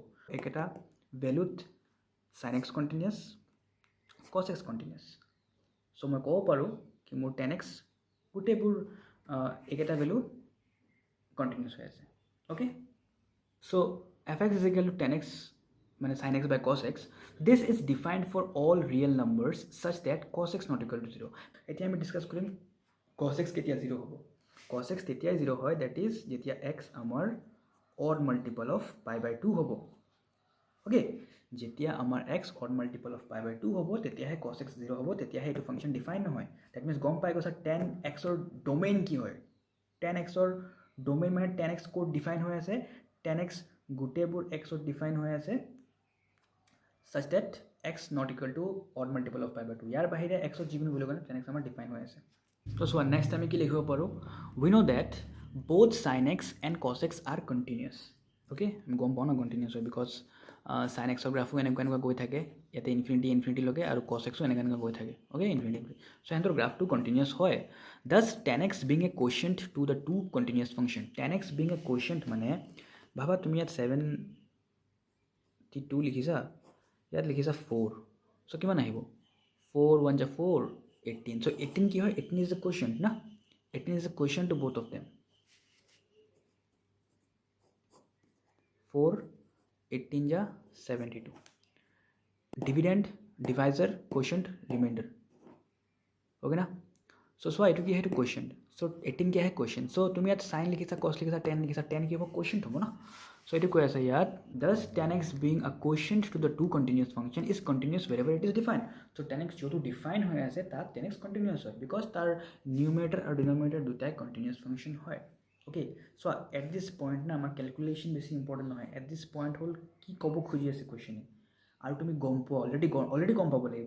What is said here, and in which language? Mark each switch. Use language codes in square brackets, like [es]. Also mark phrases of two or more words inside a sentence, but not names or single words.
[as] এইকেইটা ভেলুত sin x কণ্টিনিউছ, cos x কণ্টিনিউছ। চ' মই ক'ব পাৰোঁ কি মোৰ tan x গোটেইবোৰ এইকেইটা ভেলু কণ্টিনিউছ হৈ আছে। [en] Okay, so' f(x) = tan x মানে sin x by cos x, this is defined for all real numbers such that cos x not equal to 0. [as] এতিয়া আমি ডিছকাছ কৰিম cos x কেতিয়া 0 হ'ব। cos x তেতিয়াই 0 হয়, [en] that is [as] যেতিয়া x আমাৰ [en] odd multiple of π/2 [as] হ'ব। অ'কে, যেতিয়া আমাৰ x [en] odd multiple of π/2 [as] হ'ব, তেতিয়াহে cos x 0 হ'ব, তেতিয়াহে এইটো [en] function define [as] নহয়। [en] that means [as] গম পাই গৈছা tan x ৰ ডোমেইন কি হয়। tan x ৰ ডোমেইন মানে tan x ক'ত ডিফাইন হৈ আছে, tan x গোটেইবোৰ x ত ডিফাইন হৈ আছে [en] such that x not equal to odd multiple of π/2। [as] ইয়াৰ বাহিৰে x ত যিকোনো ভেলু কাৰণে tan x আমাৰ ডিফাইন হৈ আছে। তো চোৱা নেক্সট আমি কি লিখিব পাৰোঁ? [en] we know that both sin x and cos x are continuous। [as] অ'কে, আমি গম পাওঁ ন কণ্টিনিউছ হয়, বিকজ sin x ৰ গ্ৰাফো এনেকুৱা গৈ থাকে, ইয়াতে ইনফিনিটিলৈকে, আৰু cos x ও এনেকুৱা গৈ থাকে। অ'কে, ইনফিনিটি। চ' সিহঁতৰ গ্ৰাফটো কণ্টিনিউছ হয়। [en] does tan x being a quotient to the two continuous function? tan x being a quotient [as] মানে ভাবা তুমি ইয়াত 72 লিখিছা, ইয়াত লিখিছা 4, চ' কিমান আহিব? 4 1 = 4, 18। চ' 18 কি হয়? [en] 18 is a quotient না, 18 is a quotient to both of them। 4 18 = 72। dividend, divisor, quotient, remainder. [as] অ'কে না? চ' চোৱা এইটো কি হয়? এইটো কোৱেশ্যণ্ট। চ' 18 কি আহে? কোৱেশ্যণ্ট। চ' তুমি ইয়াত চাইন লিখিছা, কছ লিখিছা, টেন লিখিছা, টেন কি হ'ব? কোৱেশ্যণ্ট হ'ব না। চ' এইটো কৈ আছে ইয়াত [en] does tan x being a quotient to the two continuous function is continuous wherever it is defined। [as] চ' tan x যোনটো ডিফাইন হৈ আছে তাত tan x কণ্টিনিউছ হয়, বিকজ তাৰ নিউমেৰেটাৰ আৰু ডিনমিনেটাৰ দুটাই [en] continuous function [as] হয়। অ'কে, চ' [en] at this point [as] না আমাৰ কেলকুলেশ্যন বেছি ইম্পৰ্টেণ্ট নহয়। [en] at this point [as] হ'ল কি ক'ব খুজি আছে কুৱেশ্যনে, আৰু তুমি গম পোৱা অলৰেডি গম পাব লাগিব।